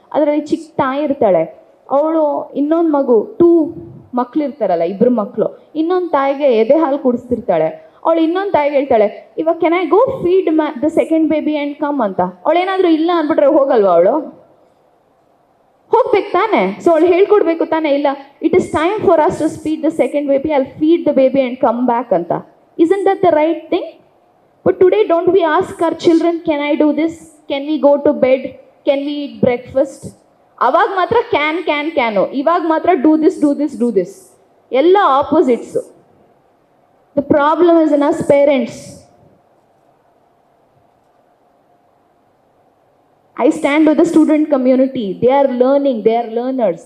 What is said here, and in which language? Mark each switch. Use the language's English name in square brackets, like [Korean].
[Kannada] ಅದರಲ್ಲಿ ಚಿಕ್ಕ ತಾಯಿ ಇರ್ತಾಳೆ, ಅವಳು ಇನ್ನೊಂದು ಮಗು 2 ಮಕ್ಳು ಇರ್ತಾರಲ್ಲ, 2 ಮಕ್ಕಳು, ಇನ್ನೊಂದು ತಾಯಿಗೆ ಎದೆ ಹಾಲು ಕುಡಿಸ್ತಿರ್ತಾಳೆ. ಅವಳು ಇನ್ನೊಂದು ತಾಯಿಗೆ ಹೇಳ್ತಾಳೆ ಇವಾಗ [English] Can I go feed the second baby and come ಅಂತ. [Kannada] ಅವಳೇನಾದರೂ ಇಲ್ಲ ಅಂದ್ಬಿಟ್ರೆ ಹೋಗಲ್ವಾ? ಅವಳು ಹೋಗ್ಬೇಕು ತಾನೆ. ಸೊ ಅವಳು ಹೇಳ್ಕೊಡ್ಬೇಕು ತಾನೆ, ಇಲ್ಲ [English] It is time for us to feed the second baby, I feed the baby and come back ಅಂತ. isn't that the right thing? But today don't we ask our children, can I do this, can we go to bed, can we eat breakfast? [Kannada] ಅವಾಗ ಮಾತ್ರ can, ಇವಾಗ ಮಾತ್ರ [English] do this [Kannada] ಎಲ್ಲ opposites. [English] The problem is in us parents. I stand with the student community. They are learning, they are learners.